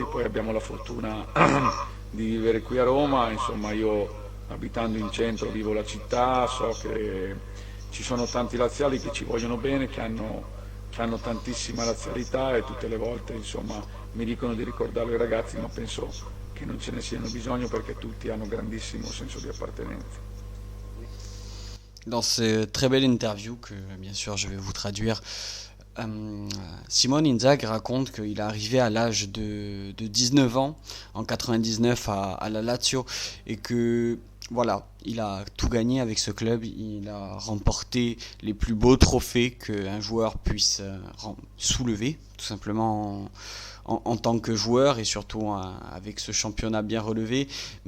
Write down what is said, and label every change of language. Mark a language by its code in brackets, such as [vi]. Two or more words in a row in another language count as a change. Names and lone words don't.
[it] Poi abbiamo la fortuna di vivere qui a Roma, insomma io abitando in centro vivo la città, so che ci sono tanti laziali che ci vogliono bene, che hanno tantissima lazialità, e tutte le volte insomma mi dicono di ricordarlo ai ragazzi, ma penso che non ce ne siano bisogno perché tutti hanno grandissimo senso di appartenenza. [fr] Dans cette très belle interview que bien sûr je vais vous traduire, Simone Inzaghi raconte qu'il est arrivé à l'âge de 19 ans en 99 à la Lazio et que voilà, il a tout gagné avec ce club, il a remporté les plus beaux trophées qu'un joueur puisse soulever, tout simplement en tant que joueur et surtout avec ce championnat bien relevé.